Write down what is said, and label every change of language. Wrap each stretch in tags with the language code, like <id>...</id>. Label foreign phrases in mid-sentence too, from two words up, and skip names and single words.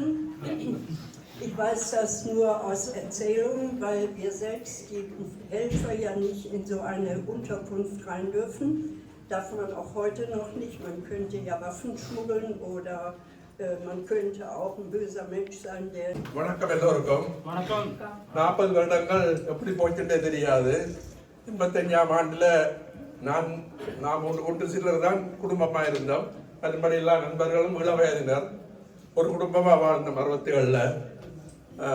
<de>Ich weiß das nur aus Erzählungen, weil wir selbst, die Helfer, ja nicht in so eine Unterkunft rein dürfen. Darf man auch heute noch nicht. Man könnte ja Waffen schmuggeln oder man könnte auch ein böser Mensch sein, der...</de> <ta>வணக்கம் எல்லோருக்கும். 40 வருடங்கள் எப்படி போச்சுட்டே தெரியாது. 85ஆம் ஆண்டுல நாம் ஒன்று சிலர் தான் குடும்பமா இருந்தோம். மற்றபடி எல்லா நண்பர்களும் இளவயதினர். ஒரு குடும்பமா வாழ்ந்தோம் 60களில். மறக்க முடியாது.</ta>